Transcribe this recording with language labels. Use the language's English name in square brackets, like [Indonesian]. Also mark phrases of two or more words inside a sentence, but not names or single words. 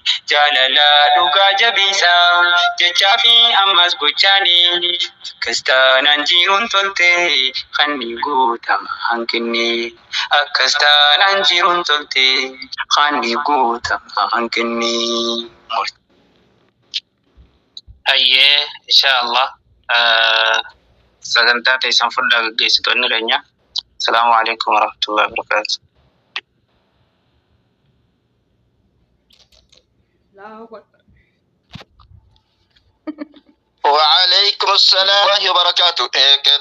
[Oromo] Jaalala dhugaa jabeessa, jechaa fi ammas gochaani, akkas taanaan jiruun tolte, kan ni guutama hanqinni. Akkas taanaan jiruun tolte, kan ni guutama hanqinni. Hayyee, inshaallah. Eh, sagantaa teessan fudhaa gaggeessitoonni keenya. [Arabic] السلام عليكم ورحمة الله وبركاته. الله أكبر. وعليكم السلام ورحمة الله وبركاته. Eh,